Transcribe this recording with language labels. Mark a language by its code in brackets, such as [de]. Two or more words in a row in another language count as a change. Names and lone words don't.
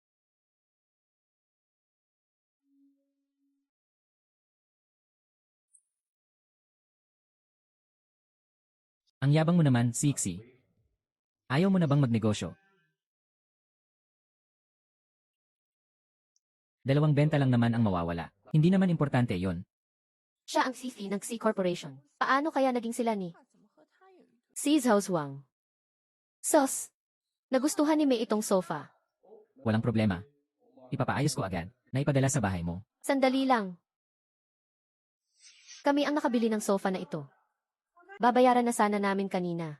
[tl] Ang yabang mo naman, Sixi. Ayaw mo na bang magnegosyo? Dalawang benta lang naman ang mawawala. Hindi naman importante yon. Siya ang CFI ng Xi Corporation. Paano kaya naging sila ni [zh] 怎么和他有一种 [tl] Xi Zhaozuang? Sos, nagustuhan ni Mei itong sofa. Walang problema. Ipapaayos ko agad. Naipadala sa bahay mo. Sandali lang. Kami ang nakabili ng sofa na ito. Babayaran na sana namin kanina.